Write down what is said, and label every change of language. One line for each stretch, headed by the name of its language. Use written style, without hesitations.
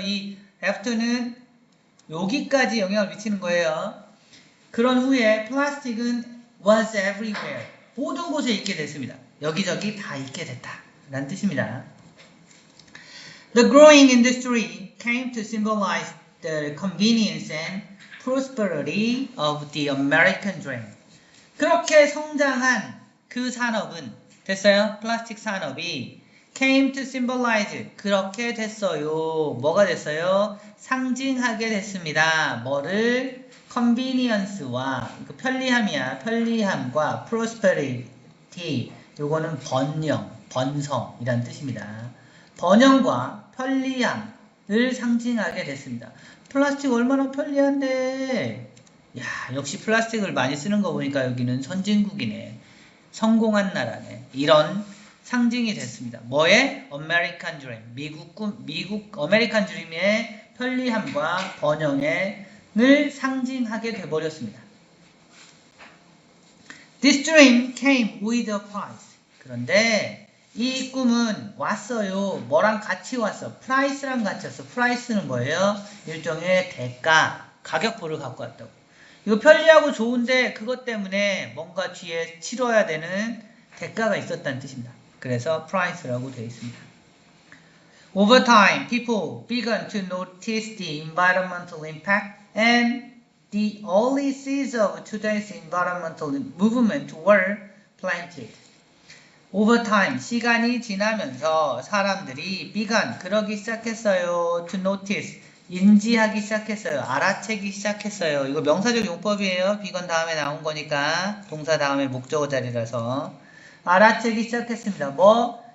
Korean: 이 after는 여기까지 영향을 미치는 거예요. 그런 후에 플라스틱은
English: was everywhere.
Korean: 모든 곳에 있게 됐습니다. 여기저기 다 있게 됐다. 라는 뜻입니다.
English: The growing industry came to symbolize the convenience and prosperity of the American dream.
Korean: 그렇게 성장한 그 산업은 됐어요? 플라스틱 산업이
English: came to symbolize
Korean: 그렇게 됐어요. 뭐가 됐어요? 상징하게 됐습니다. 뭐를? convenience와 편리함이야. 편리함과 prosperity 요거는 번성이란 뜻입니다. 번영과 편리함을 상징하게 됐습니다. 플라스틱 얼마나 편리한데 야 역시 플라스틱을 많이 쓰는 거 보니까 여기는 선진국이네. 성공한 나라네. 이런 상징이 됐습니다. 뭐의? American Dream. 미국 American Dream의 편리함과 번영을 상징하게 돼버렸습니다.
English: This dream came with a price.
Korean: 그런데 이 꿈은 왔어요. 뭐랑 같이 왔어? price랑 같이 왔어. price는 뭐예요? 일종의 대가, 가격표를 갖고 왔다고. 이거 편리하고 좋은데 그것 때문에 뭔가 뒤에 치러야 되는 대가가 있었다는 뜻입니다. 그래서 price라고 되어 있습니다.
English: Over time, people began to notice the environmental impact and the early seeds of today's environmental movement were planted. Over time,
Korean: 시간이 지나면서 사람들이 began, 그러기 시작했어요.
English: To notice,
Korean: 인지하기 시작했어요. 알아채기 시작했어요. 이거 명사적 용법이에요. began 다음에 나온 거니까 동사 다음에 목적어 자리라서 알아채기 시작했습니다. 뭐?